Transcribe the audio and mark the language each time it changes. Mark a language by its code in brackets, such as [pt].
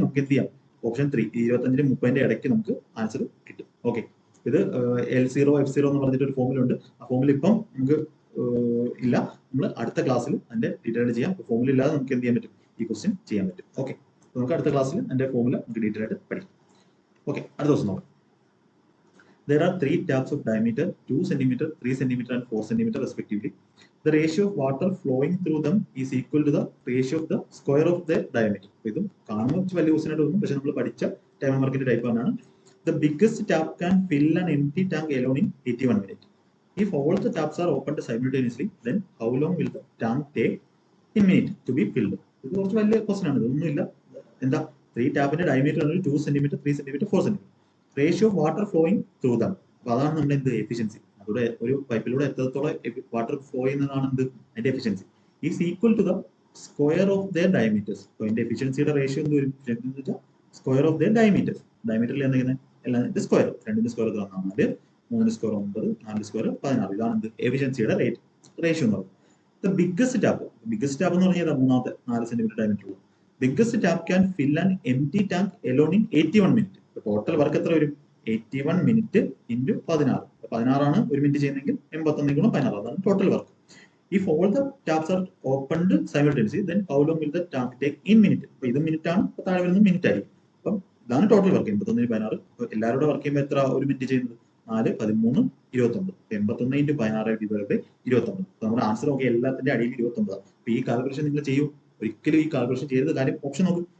[ml] നമുക്ക് എന്ത് ചെയ്യാം, ഓപ്ഷൻ 3 25 നും 30 ഇടയ്ക്ക് നമുക്ക് ആൻസർ കിട്ടും. ഓക്കെ, ഇത് L0 F0 എന്ന് പറഞ്ഞിട്ട് ഒരു ഫോമുല ഉണ്ട്. ആ ഫോമുല ഇപ്പം നമുക്ക് ഇല്ല. നമ്മൾ അടുത്ത ക്ലാസ്സിൽ അതിന്റെ ഡീറ്റെയിൽ ചെയ്യാം. ഫോമുല ഇല്ലാതെ നമുക്ക് എന്ത് ചെയ്യാൻ പറ്റും, ഈ ക്വസ്റ്റ്യൻ ചെയ്യാൻ പറ്റും. ഓക്കെ, നമുക്ക് അടുത്ത ക്ലാസ്സിൽ അതിന്റെ ഫോമുല നമുക്ക് ഡീറ്റെയിൽ ആയിട്ട് പഠിക്കാം. ഓക്കെ, അടുത്ത ദിവസം നോക്കാം. [en] There are 3 taps of diameter 2 cm, 3 cm and 4 cm respectively. The ratio of water flowing through them is equal to the ratio of the square of their diameter. [ml] ഇതും കാണുമ്പോൾ വലിയ question ആയിട്ട് തോന്നും, പക്ഷെ നമ്മൾ പഠിച്ച ടൈം മാർക്കിന്റെ ടൈപ്പ് ആണ്. [en] The biggest tap can fill an empty tank alone in 81 minutes. If all the taps are opened simultaneously, then how long will the tank take in minute to be filled? [ml] ഇത് കുറച്ച് വലിയ question ആണ്. ഇതൊന്നുമില്ല. എന്താ, 3 ടാപ്പിന്റെ diameter 2 cm, 3 cm, 4 cm. Ratio of water flowing through them. അപ്പൊ അതാണ് നമ്മുടെ എന്ത് എഫിഷ്യൻസി. അതോടെ ഒരു പൈപ്പിലൂടെ എത്രത്തോളം വാട്ടർ ഫ്ലോ ചെയ്യുന്നതാണ് എന്ത്, അതിന്റെ efficiency. Is equal to the square of the diameters. അപ്പൊ അതിന്റെ എഫിഷ്യൻസിയുടെ റേഷ്യോ എന്ത് വരും? Square of the diameters. ഡയമീറ്ററിൽ എന്തെങ്കിലും എല്ലാം സ്ക്വയർ. 2 square 4, 3 square 9, 4 square 16. ഇതാണ് എന്ത് എഫിഷ്യൻസിയുടെ റേഷ്യോ എന്ന് പറയുന്നത്. ദ ബിഗ്ഗസ്റ്റ് ടാപ്പ് എന്ന് പറഞ്ഞാൽ മൂന്നാമത്തെ 4 cm diameter. Biggest tap can fill an empty tank Elon in 81 minute. Total work എത്ര വരും? 81 മിനിറ്റ് ഇൻറ്റു 16. 16 ആണ് ഒരു മിനിറ്റ് ചെയ്യുന്നെങ്കിൽ 81 ഗുണം 16, അതാണ് total work. [en] If all the taps are opened simultaneously, then how long will the tank take in minute? [ml] അപ്പൊ ഇത് minute ആണ്, താഴെ വരുന്നത് മിനിറ്റ് ആയിരിക്കും. അപ്പം ഇതാണ് ടോട്ടൽ വർക്ക്. 81 16. എല്ലാവരും കൂടെ വർക്ക് ചെയ്യുമ്പോൾ എത്ര ഒരു മിനിറ്റ് ചെയ്യുന്നത്? 4, 13, 29. 81 ഇൻറ്റു 16 29. നമ്മുടെ ആൻസർ നോക്കി എല്ലാത്തിന്റെ അടിയിൽ 29. അപ്പൊ ഈ കാൽക്കുലേഷൻ നിങ്ങൾ ചെയ്യൂ. ഒരിക്കലും ഈ കാൽക്കുലേഷൻ ചെയ്തത് കാര്യം ഓപ്ഷൻ നോക്കും.